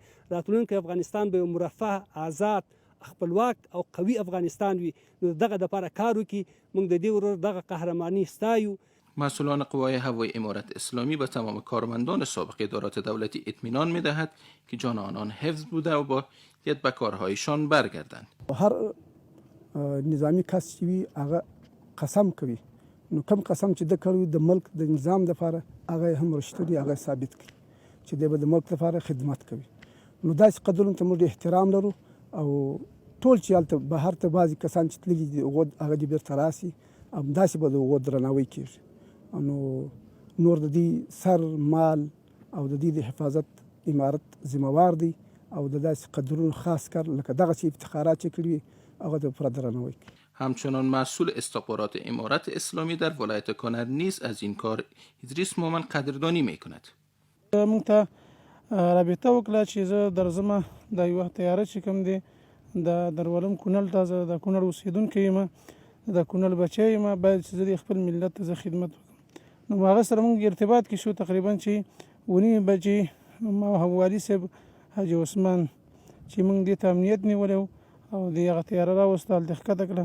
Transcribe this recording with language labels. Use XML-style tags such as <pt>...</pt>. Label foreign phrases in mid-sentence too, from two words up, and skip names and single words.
<ps>راتلونکی افغانستان به یو مرفه، آزاد، خپلواک او قوي افغانستان وي، نو دغه دپاره کار وکړي. موږ د دې ورور دغه قهرمانی ستایو.</ps> <fa>مسئولان قوای هوایی امارت اسلامی به تمام کارمندان سابق ادارات دولتی اطمینان می‌دهد که جان آنان حفظ بوده و باید به کارهایشان برگردند.</fa> <ps>هر نظامی کس چې وي هغه قسم کوي، نو کوم قسم چې د کړی د ملک د نظام لپاره هغه هم رښتونی هغه ثابت کړي چې د ملک لپاره خدمت کوي. نو داسې قدرونو ته موږ احترام لرو او ټول چې هلته بهر ته بعضې کسان چې تللي دي هغه دې بیرته راسي، همداسې به د هغو درناوی کېږي. نو نور د دې سر مال او د دې د حفاظت امارت ذمهوار دی او د داسې قدرونو خاص کار لکه دغسې افتخارات چې کړي وي هغه د پوره درناوی کوي.</ps> <fa>همچنان مسئول استخبارات امارت اسلامی در ولایت کنر نیز از این کار ادریس مومن قدردانی میکند.</fa> <ps>موږ ته رابطه وکړه چې زه درځم د یوه طیاره چې کوم دی د درولم کونړ ته، زه د کونړ اوسېدونکی یم، د کونړ بچی یم، باید چې زه د خپل ملت ته زه خدمت وکړم. نو هغه سره موږ ارتباط کې شو تقریبا چې 9 بجې ما والي صاحب حاجي عثمان چې موږ دې ته امنیت نیولی و او د هغه طیاره راوسته، هلته ښکته کړه.</ps>